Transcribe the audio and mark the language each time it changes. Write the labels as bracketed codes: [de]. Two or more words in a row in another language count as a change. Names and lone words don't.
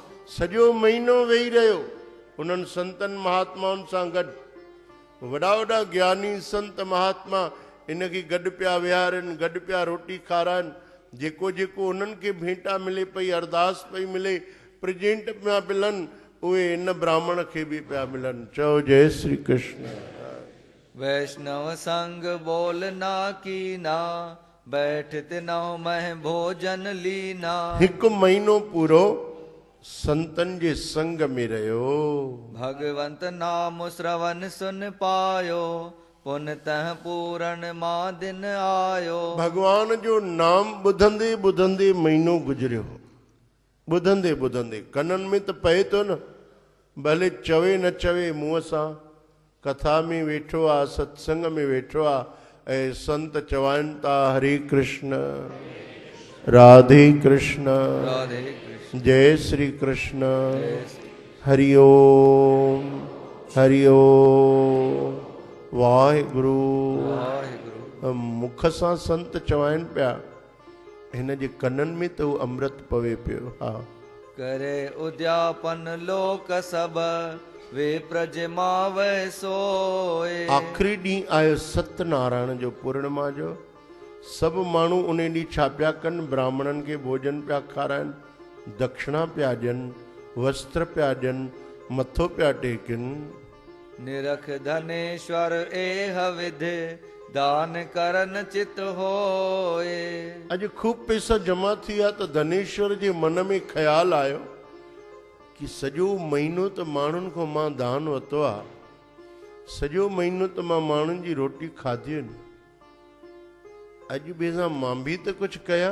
[sd] सॼो महीनो वेही रहियो उन्हनि संतनि महात्माउनि सां गॾु। वॾा वॾा ज्ञानी संत महात्मा इनखे गॾु पिया विहारनि, गॾु पिया रोटी खाराइनि। जेको जेको उन्हनि खे भेंटा मिले पई, अरदास पई मिले, प्रेजेंट पिया मिलनि, उहे इन ब्राह्मण खे बि पिया मिलनि। चओ जय श्री कृष्ण। [hi] वैष्णव संग बोल ना कीना, बैठत नौ मह भोजन लीना। [sd] हिकु महीनो पूरो संतन जे संग में रहियो। [hi] भगवंत नाम श्रवण सुन पायो, पुन तह पूरण मां दिन आयो। [sd] भगवान जो नाम ॿुधंदे ॿुधंदे महीनो गुज़रियो। ॿुधंदे ॿुधंदे कननि में त पए थो न, भले चवे न चवे मुंहं सां। कथा में वेठो आहे, सत्संग में वेठो आहे ऐं संत चवनि था हरे कृष्ण राधे कृष्ण राधे कृष्ण जय श्री कृष्ण जय श्री हरि ओम हरि ओम वाहिगुरु वाहिगुरु। मुख सां संत चवाइनि पिया हिन जे कननि में त उहो अमृत पवे पियो। हा [hi] करे उद्यापन लोक सब वे प्रजमावे सोए। [sd] आख़िरी ॾींहुं आयो सत्यनारायण जो पूर्णिमा जो। सभु माण्हू उन ॾींहुं छा पिया कनि, ब्राह्मणनि खे भोजन पिया खाराइनि, दक्षिणा पिया ॾियनि, वस्त्र पिया ॾियनि, मथो पिया टेकनि। [hi] निरख धनेश्वर एह विधि दान करन चित होए। [sd] अॼु खूब पैसा जमा थी विया त धनेश्वर जे मन में ख़्यालु आयो कि सॼो महीनो त माण्हुनि खां मां दान वरितो आहे, सॼो महीनो त मां माण्हुनि जी रोटी खाधी आहिनि, अॼु ॿिए सां मां बि त कुझु कयां।